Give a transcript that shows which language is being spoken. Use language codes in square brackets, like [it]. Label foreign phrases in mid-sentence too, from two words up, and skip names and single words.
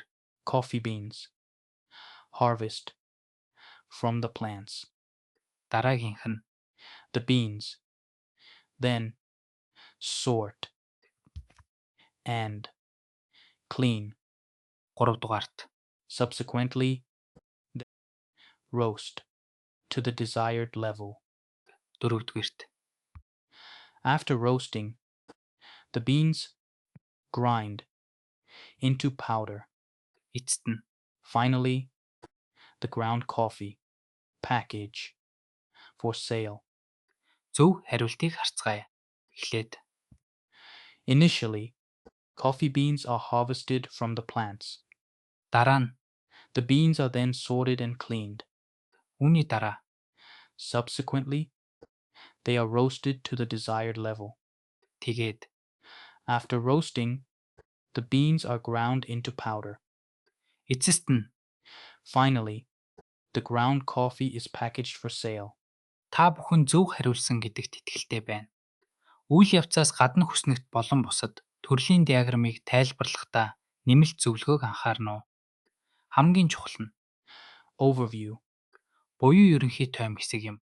[en] coffee beans. Harvest, from the plants. [mn] дараагийнх нь [en] The beans. Then sort and clean. [mn] 3 дугаарт [en] Subsequently, roast to the desired level. [mn] 4-дүгээрт [en] After roasting, the beans grind into powder. [mn] эцэст нь [en] Finally, the ground coffee package for sale. [mn] зөв хариултыг харцгаая. Эхлээд [en] Initially, coffee beans are harvested from the plants. [mn] дараа нь [en] The beans are then sorted and cleaned. [mn] үүний дараа [en] Subsequently, they are roasted to the desired level. [mn] тэгээд [en] After roasting, the beans are ground into powder. [mn] эцэст нь [en] Finally, the ground coffee is packaged for sale. [mn] та бүхэн зөв хариулсан гэдэгт итгэлтэй байна. Үйл явцаас гадна хүснэгт болон бусад төрлийн диаграммыг тайлбарлахдаа нэмэлт зөвлөгөөг анхаарна уу? Хамгийн чухал нь [en] Overview. [mn] буюу ерөнхий тойм хэсэг юм.